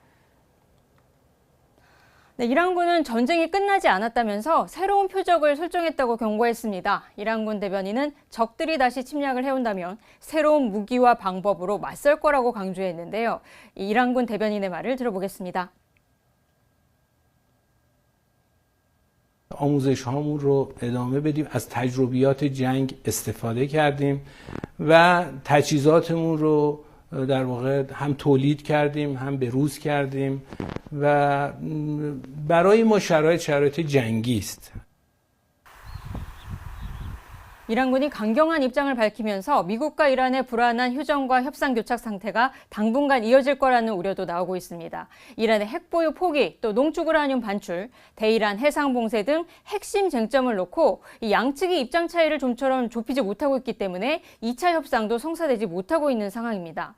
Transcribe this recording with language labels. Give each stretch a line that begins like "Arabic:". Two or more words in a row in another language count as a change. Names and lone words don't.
Korean: 네, 이란군은 전쟁이 끝나지 않았다면서 새로운 표적을 설정했다고 경고했습니다. 이란군 대변인은 적들이 다시 침략을 해온다면 새로운 무기와 방법으로 맞설 거라고 강조했는데요. 이란군 대변인의 말을 들어보겠습니다.
Persian: آموزش هامون رو ادامه بدیم از تجربیات جنگ استفاده کردیم و تجهیزاتمون رو در واقع هم تولید کردیم هم بروز کردیم و برای ما شرایط جنگی است.
Korean: 이란군이 강경한 입장을 밝히면서 미국과 이란의 불안한 휴전과 협상 교착 상태가 당분간 이어질 거라는 우려도 나오고 있습니다. 이란의 핵보유 포기, 또 농축우라늄 반출, 대이란 해상 봉쇄 등 핵심 쟁점을 놓고 이 양측이 입장 차이를 좀처럼 좁히지 못하고 있기 때문에 2차 협상도 성사되지 못하고 있는 상황입니다.